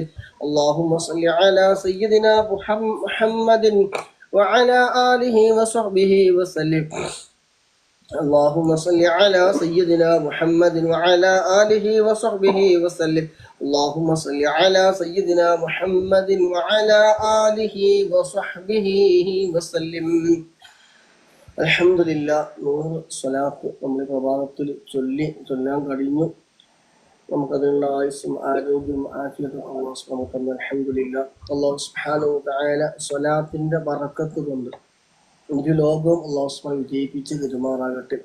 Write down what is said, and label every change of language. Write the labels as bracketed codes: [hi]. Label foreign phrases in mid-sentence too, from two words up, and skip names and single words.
[ar] اللهم صل على سيدنا محمد وعلى آله وصحبه وسلم. اللهم صل على سيدنا محمد وعلى آله وصحبه وسلم. اللهم صل على سيدنا محمد وعلى آله وصحبه وسلم. [ml] അൽഹംദുലില്ലാ, 100 സ്വലാത്ത് നമ്മൾ പ്രഭാതത്തിൽ ചൊല്ലാൻ കഴിഞ്ഞു. നമുക്കതിനുള്ള ആയുസ്സും ആരോഗ്യവും ആഫിയത്തും [ar] الله سبحانه وتعالى [ml] അൽഹംദുലില്ലാ. [ar] الله سبحانه وتعالى [ml] സ്വലാത്തിന്റെ ബറക്കത്ത് കൊണ്ട് ഒരു ലോകവും [ar] الله سبحانه [ml] വിജയിപ്പിച്ച് തരുമാറാകട്ടെ.